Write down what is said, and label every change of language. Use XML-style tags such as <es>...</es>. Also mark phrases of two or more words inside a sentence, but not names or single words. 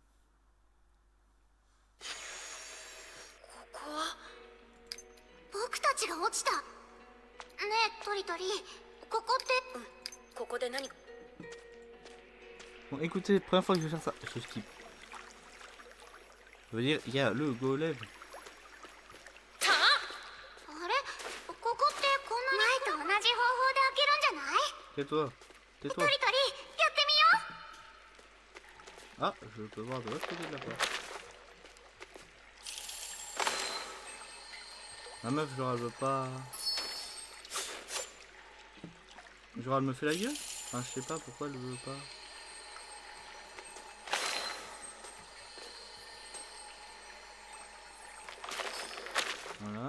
<ja>ここは僕たちが落ちた。ねえトリトリ、ここって。ここで何か。</ja> <fr>Bon, écoutez, première fois que je vais faire ça, je skip. Ça veut dire, il y a le golem.</fr> <ja>あれ、ここってこんなに前と同じ方法で開けるんじゃない？</ja> <fr>Tais-toi,</fr> <ja>ト</ja> <fr>tais-toi.</fr> <ja>リトリ、やってみよう。</ja> <fr>Ah, je peux voir de l'autre côté de la porte. La meuf, genre, elle veut pas... Genre, elle me fait la gueule? Enfin, je sais pas pourquoi elle veut pas. Voilà.</fr>